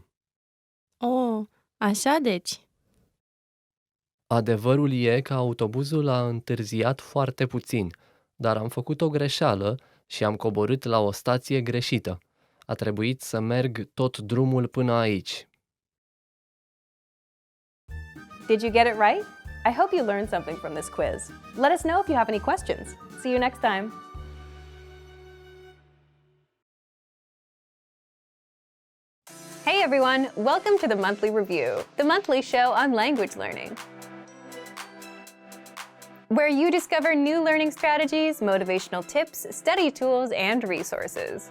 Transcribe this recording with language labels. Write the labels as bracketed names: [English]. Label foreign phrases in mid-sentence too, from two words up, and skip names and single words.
[Romanian] Oh, așa deci. Adevărul e că autobuzul a întârziat foarte puțin, dar am făcut o greșeală și am coborât la o stație greșită. A trebuit să merg tot drumul până aici. [English] Did you get it right? I hope you learned something from this quiz. Let us know if you have any questions. See you next time. Hey everyone, welcome to the Monthly Review, the monthly show on language learning, where you discover new learning strategies, motivational tips, study tools, and resources.